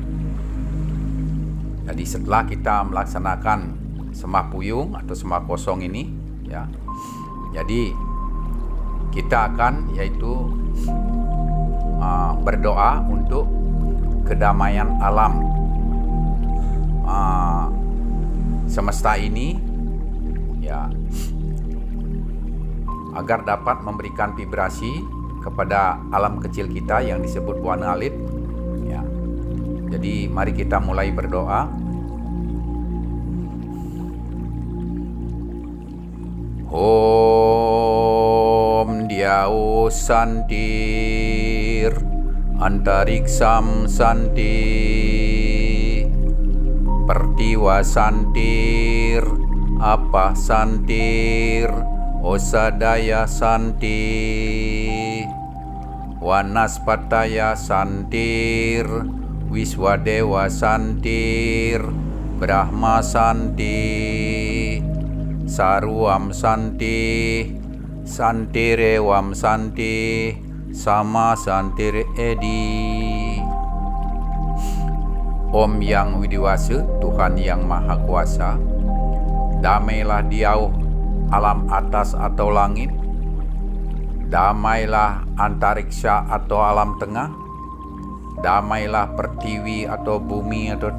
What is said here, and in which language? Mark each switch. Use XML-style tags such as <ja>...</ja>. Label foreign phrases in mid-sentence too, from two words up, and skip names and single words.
<id>Jadi setelah kita melaksanakan sembah puyung atau sembah kosong ini, ya, jadi kita akan yaitu berdoa untuk kedamaian alam semesta ini, ya, agar dapat memberikan vibrasi kepada alam kecil kita yang disebut Buana Alit, ya. Jadi mari kita mulai berdoa.</id> <sa>Om Diao Santir Antariksam Santi Pertiwa Santir Apa Santir Osadaya Santi Wanaspataya Santir Wiswadewa Santir Brahma Santi Saruam Santi Santirewam Santi Sama Santire Edi.</sa> <id>Om Yang Widiwasa, Tuhan Yang Maha Kuasa, damailah diauh alam atas atau langit, damailah antariksa atau alam tengah, damailah pertiwi atau bumi atau</id>